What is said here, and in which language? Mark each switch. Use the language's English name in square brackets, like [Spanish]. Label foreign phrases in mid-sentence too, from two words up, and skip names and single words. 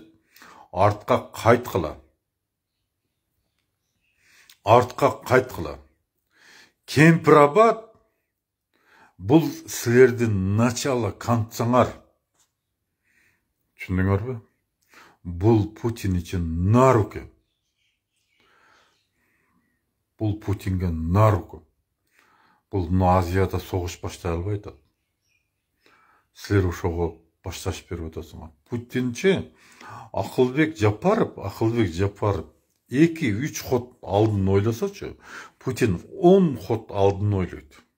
[Kyrgyz] Артка кайткыла. Кемпирабад бул силердин [Russian] начало концаңар. [Kyrgyz] Түшүндүңөрбү? Бул Путин үчүн [Russian] на руки. [Kyrgyz] Бул Путинге [Russian] на руки. [Kyrgyz] Бул Азияда согуш баштай албай атат. Силер ошого башташ берип атасыңар. Путинчи Акылбек Жапаров 2-3 ход алдын ойласачы, Путин 10 ход алдын ойлойт.